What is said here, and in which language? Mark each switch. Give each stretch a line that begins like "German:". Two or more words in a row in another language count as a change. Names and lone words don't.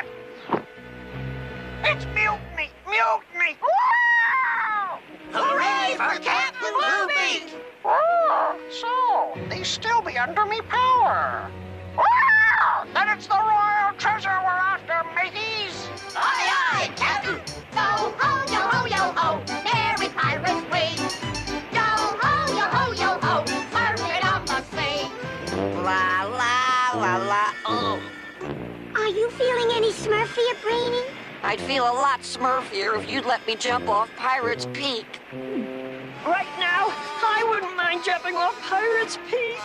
English: It's mutiny! Mutiny! Hooray for Captain Bluebeak! So, they still be under me power. Then it's the royal treasure we're after, mateys! Aye, aye, Captain! Yo ho, yo ho, yo ho, merry pirates we. Yo ho, yo ho, surfing on the sea. La, la, la, la, oh. Are you feeling any Smurfier, Brainy? I'd feel a lot Smurfier if you'd let me jump off Pirate's Peak. Right now, I wouldn't mind jumping off Pirate's Peak.